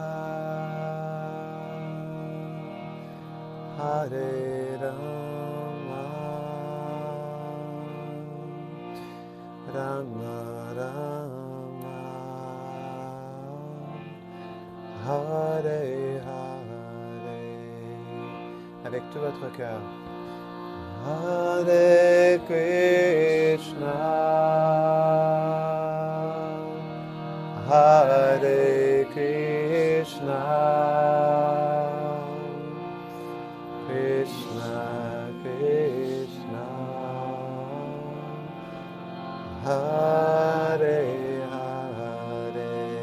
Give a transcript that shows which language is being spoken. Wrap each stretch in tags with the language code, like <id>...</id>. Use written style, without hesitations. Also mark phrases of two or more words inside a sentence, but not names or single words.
<sa>Hare Rama, Rama Rama, Hare Hare,</sa> <fr>avec tout votre cœur.</fr> <sa>Hare Krishna, Hare Krishna, Krishna Krishna, Hare Hare,</sa>